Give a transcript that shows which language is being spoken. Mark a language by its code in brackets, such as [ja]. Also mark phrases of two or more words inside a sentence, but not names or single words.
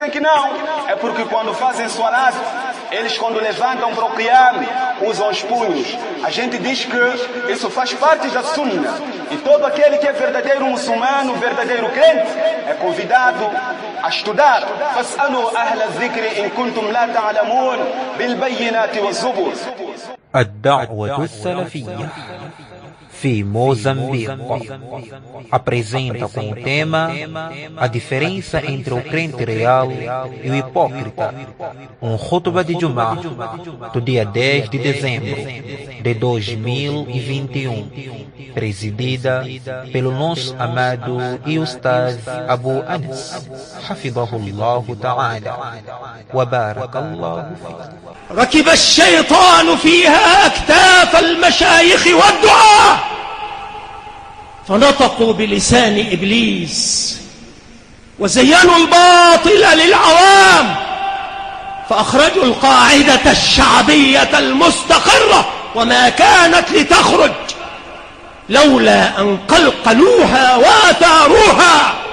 [pt] que não, é porque quando fazem salat, eles quando levantam para o qiyam, usam os punhos. A gente diz que isso faz parte da sunna. E todo aquele que é verdadeiro muçulmano, verdadeiro crente, é convidado a estudar. [ar] فاسألوا أهل الذكر إن كنتم لا تعلمون بالبينات والزبر. الدعوة السلفية في [pt] موزambique apresenta com o tema a diferença entre o crente real e o hipócrita, khutbah de Jum'ah do dia 10 de dezembro de 2021, presidida pelo nosso amado e Ustaz Abu Anas, [ar] حفظه الله تعالى وبارك الله فيه. ركب الشيطان فيها أكتاف المشايخ والدعاة فنطقوا بلسان إبليس وزينوا الباطل للعوام فأخرجوا القاعدة الشعبية المستقرة وما كانت لتخرج لولا أن قلقلوها وأثاروها.